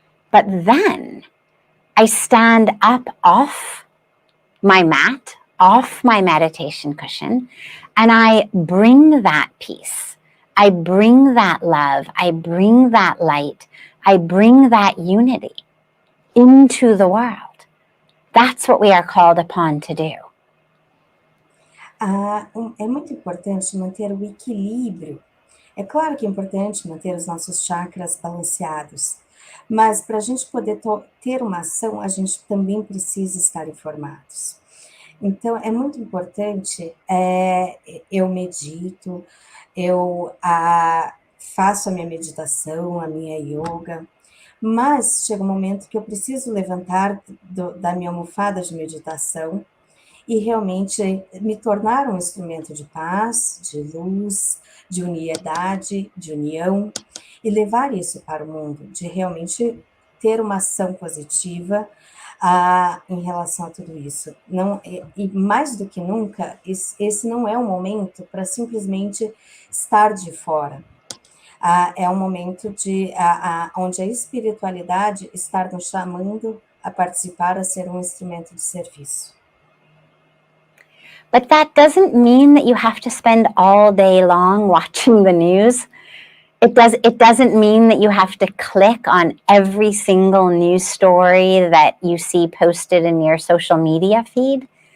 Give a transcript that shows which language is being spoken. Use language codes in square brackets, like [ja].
[en] But then I stand up off my mat, off my meditation cushion, and I bring that peace. I bring that love. I bring that light. I bring that unity into the world. That's what we are called upon to do. [pt] É muito importante manter o equilíbrio. É claro que é importante manter os nossos chakras balanceados, mas para a gente poder ter uma ação, a gente também precisa estar informados. Então, é muito importante, eu medito, eu faço a minha meditação, a minha yoga, mas chega um momento que eu preciso levantar da minha almofada de meditação e realmente me tornar um instrumento de paz, de luz, de unidade, de união, e levar isso para o mundo, de realmente ter uma ação positiva em relação a tudo isso. Não, e mais do que nunca, esse não é um momento para simplesmente estar de fora. É um momento onde a espiritualidade está nos chamando a participar, a ser um instrumento de serviço. [en] But that doesn't mean that you have to spend all day long watching the news. It doesn't mean that you have to click on every single news story that you see posted in your social media feed.